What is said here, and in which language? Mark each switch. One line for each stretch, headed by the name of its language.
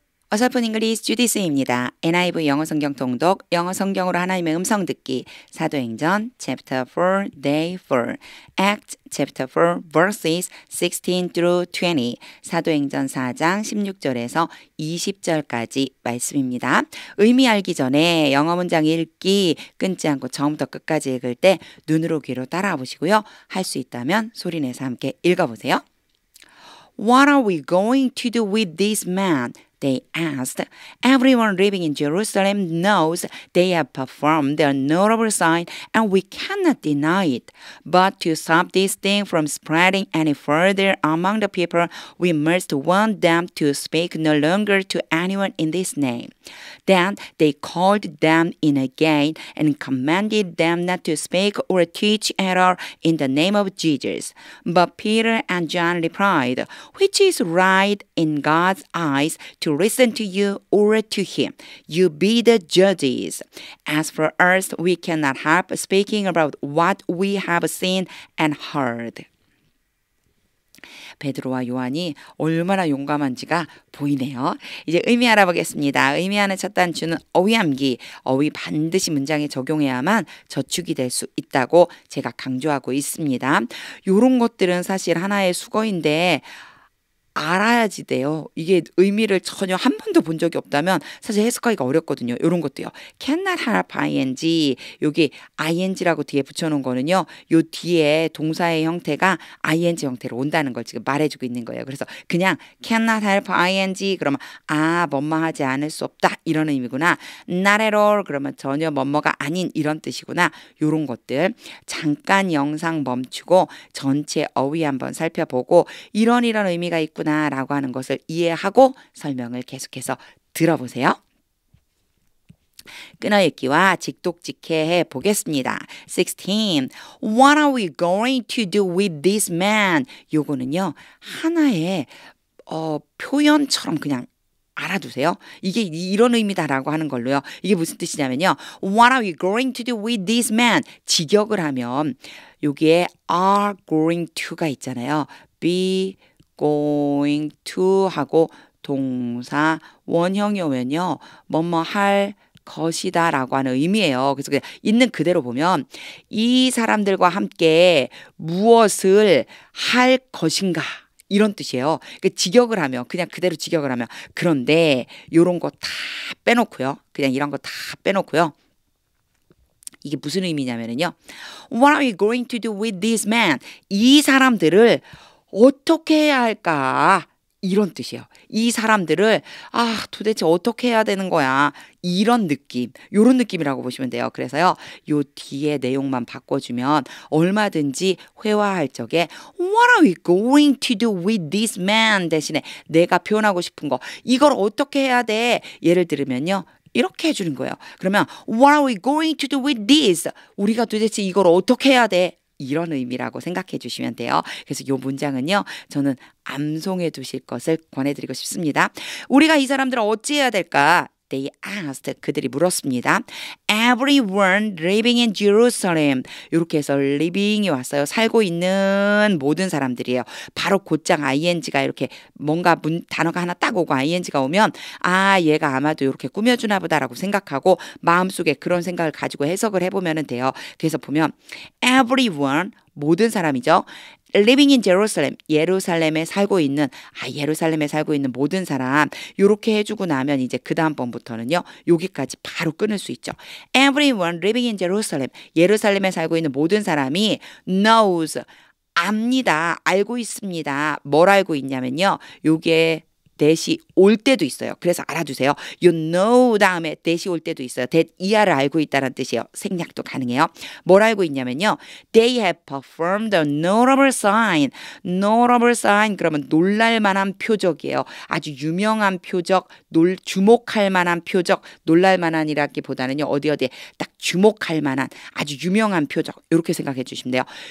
Korean: 어설픈 잉글리시 주디스입니다. NIV 영어 성경 통독, 영어 성경으로 하나님의 음성 듣기, 사도행전
English: chapter 4, day 4, Acts chapter 4, verses 16 through 20,
Korean: 사도행전 4장 16절에서 20절까지 말씀입니다. 의미 알기 전에 영어 문장 읽기 끊지 않고 처음부터 끝까지 읽을 때 눈으로 귀로 따라와 보시고요. 할 수 있다면 소리내서 함께 읽어보세요.
English: What are we going to do with this man? They asked. Everyone living in Jerusalem knows they have performed a notable sign and we cannot deny it. But to stop this thing from spreading any further among the people, we must warn them to speak no longer to anyone in this name. Then they called them in again and commanded them not to speak or teach at all in the name of Jesus. But Peter and John replied, which is right in God's eyes, to listen to you or to him. You be the judges. As for us, we cannot help speaking about what we have seen and heard.
Korean: 베드로와 요한이 얼마나 용감한지가 보이네요. 이제 의미 알아보겠습니다. 의미하는 첫 단추는 어휘함기. 어휘 반드시 문장에 적용해야만 저축이 될 수 있다고 제가 강조하고 있습니다. 이런 것들은 사실 하나의 수거인데 알아야지 돼요. 이게 의미를 전혀 한 번도 본 적이 없다면 사실 해석하기가 어렵거든요. 이런 것도요.
English: cannot help ing.
Korean: 여기 ing라고 뒤에 붙여놓은 거는요. 요 뒤에 동사의 형태가 ing 형태로 온다는 걸 지금 말해주고 있는 거예요. 그래서 그냥
English: cannot help ing
Korean: 그러면 뭐뭐 하지 않을 수 없다 이런 의미구나.
English: not at all
Korean: 그러면 전혀 뭐뭐가 아닌 이런 뜻이구나. 이런 것들 잠깐 영상 멈추고 전체 어휘 한번 살펴보고 이런 의미가 있구나 라고 하는 것을 이해하고 설명을 계속해서 들어보세요. 끊어읽기와 직독직해 보겠습니다. 16.
English: What are we going to do with this man?
Korean: 요거는요. 하나의 표현처럼 그냥 알아두세요. 이게 이런 의미다라고 하는 걸로요. 이게 무슨 뜻이냐면요.
English: What are we going to do with this man?
Korean: 직역을 하면 여기에
English: are going to
Korean: 가 있잖아요.
English: be going to
Korean: 하고 동사 원형이 오면요. 뭐뭐 할 것이다 라고 하는 의미예요. 그래서 그냥 있는 그대로 보면 이 사람들과 함께 무엇을 할 것인가 이런 뜻이에요. 그러니까 직역을 하면 그냥 그대로 직역을 하면 그런데 이런 거 다 빼놓고요. 그냥 이런 거 다 빼놓고요. 이게 무슨 의미냐면요.
English: What are we going to do with this man?
Korean: 이 사람들을 어떻게 해야 할까? 이런 뜻이에요. 이 사람들을 도대체 어떻게 해야 되는 거야? 이런 느낌, 요런 느낌이라고 보시면 돼요. 그래서요. 요 뒤에 내용만 바꿔주면 얼마든지 회화할 적에
English: What are we going to do with this man?
Korean: 대신에 내가 표현하고 싶은 거 이걸 어떻게 해야 돼? 예를 들면요. 이렇게 해주는 거예요. 그러면
English: What are we going to do with this?
Korean: 우리가 도대체 이걸 어떻게 해야 돼? 이런 의미라고 생각해 주시면 돼요. 그래서 이 문장은요. 저는 암송해 두실 것을 권해드리고 싶습니다. 우리가 이 사람들을 어찌해야 될까?
English: They asked.
Korean: 그들이 물었습니다.
English: Everyone living in Jerusalem.
Korean: 이렇게 해서 living이 왔어요. 살고 있는 모든 사람들이에요. 바로 곧장 ing가 이렇게 뭔가 단어가 하나 딱 오고 ing가 오면 얘가 아마도 이렇게 꾸며주나 보다라고 생각하고 마음속에 그런 생각을 가지고 해석을 해보면 돼요. 그래서 보면 everyone 모든 사람이죠.
English: Living in Jerusalem,
Korean: 예루살렘에 살고 있는 모든 사람 이렇게 해주고 나면 이제 그 다음번부터는요. 여기까지 바로 끊을 수 있죠.
English: Everyone living in Jerusalem,
Korean: 예루살렘에 살고 있는 모든 사람이 knows, 압니다. 알고 있습니다. 뭘 알고 있냐면요. 요게 that이 올 때도 있어요. 그래서 알아두세요.
English: You know
Korean: 다음에 that이 올 때도 있어요. that 이하를 알고 있다는 뜻이에요. 생략도 가능해요. 뭘 알고 있냐면요.
English: They have performed a notable sign. Notable sign
Korean: 그러면 놀랄만한 표적이에요. 아주 유명한 표적, 주목할 만한 표적, 놀랄만한이라기보다는요. 어디에 딱 주목할 만한 아주 유명한 표적 이렇게 생각해 주시면 돼요.